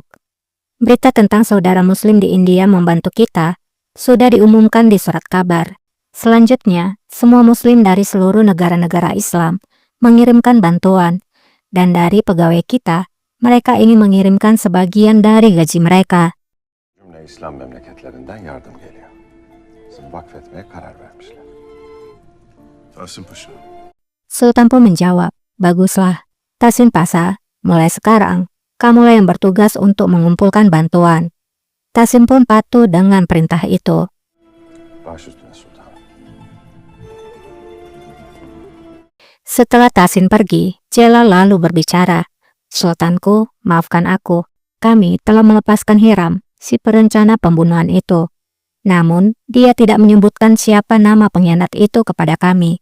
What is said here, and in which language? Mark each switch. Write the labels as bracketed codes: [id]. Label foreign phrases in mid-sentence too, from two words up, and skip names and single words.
[id] Berita tentang saudara muslim di India membantu kita sudah diumumkan di surat kabar. Selanjutnya, semua muslim dari seluruh negara-negara Islam mengirimkan bantuan, dan dari pegawai kita, mereka ingin mengirimkan sebagian dari gaji mereka." [tr] İslam memleketlerinden yardım geliyor. Seni vakfetmeye karar vermişler. Tasin Paşa. [id] Sultan pun menjawab, "Baguslah, Tasin Pasha, mulai sekarang, kamulah yang bertugas untuk mengumpulkan bantuan." Tasin pun patuh dengan perintah itu. [tr] Baş üstüne sultan. [id] Setelah Tasin pergi, Celal lalu berbicara, "Sultanku, maafkan aku. Kami telah melepaskan Hiram, si perencana pembunuhan itu. Namun, dia tidak menyebutkan siapa nama pengkhianat itu kepada kami.